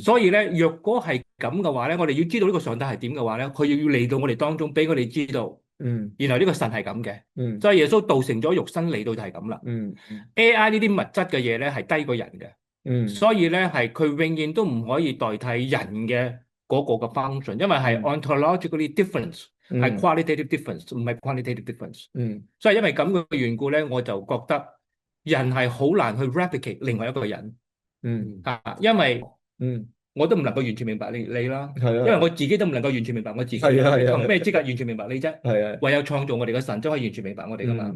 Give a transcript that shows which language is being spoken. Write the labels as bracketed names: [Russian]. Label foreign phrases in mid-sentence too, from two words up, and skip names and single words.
[Cantonese] 所以咧，若果係咁嘅話咧，我哋要知道呢個上帝係點嘅話咧，佢要嚟到我哋當中，俾我哋知道。原來呢個神係咁嘅。所以耶穌道成咗肉身嚟到就係咁啦。AI 呢啲物質嘅嘢咧係低過人嘅。所以咧係佢永遠都唔可以代替人嘅嗰個嘅 function，因為係 [English] ontologically different。 [Cantonese] 係 [English] qualitative difference， [Cantonese] 唔係 [English] quantitative difference。 [Cantonese] 所以因為咁嘅緣故咧，我就覺得人係好難去 replicate 另外一個人。因為我都唔能夠完全明白你啦，因為我自己都唔能夠完全明白我自己。憑咩資格完全明白你啫？唯有創造我哋嘅神都可以完全明白我哋噶嘛。